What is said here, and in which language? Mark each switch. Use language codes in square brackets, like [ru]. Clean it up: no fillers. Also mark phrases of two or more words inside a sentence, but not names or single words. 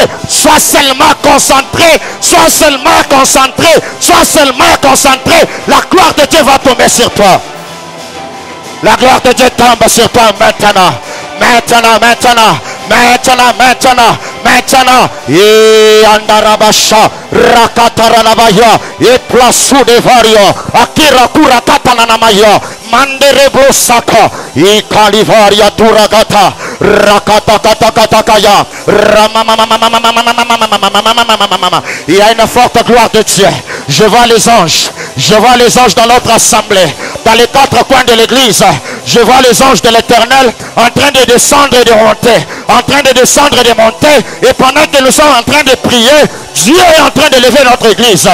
[fr] Sois seulement concentré. Sois seulement concentré. Sois seulement concentré. La gloire de Dieu va tomber sur toi. La gloire de Dieu tombe sur toi maintenant. Maintenant. maintenant, et Andarabasha, Rakataranabaya, et Plasu de Vario, Akira Kurakatanamaya, Manderebro Saka, et Kalivaria Turagata, Rakatakatakaya, il y a une forte gloire de Dieu. Je vois les anges. Je vois les anges dans notre assemblée. Dans les quatre coins de l'église. Je vois les anges de l'Éternel en train de descendre et de monter. En train de descendre et de monter. Et pendant que nous sommes en train de prier, Dieu est en train de lever notre église.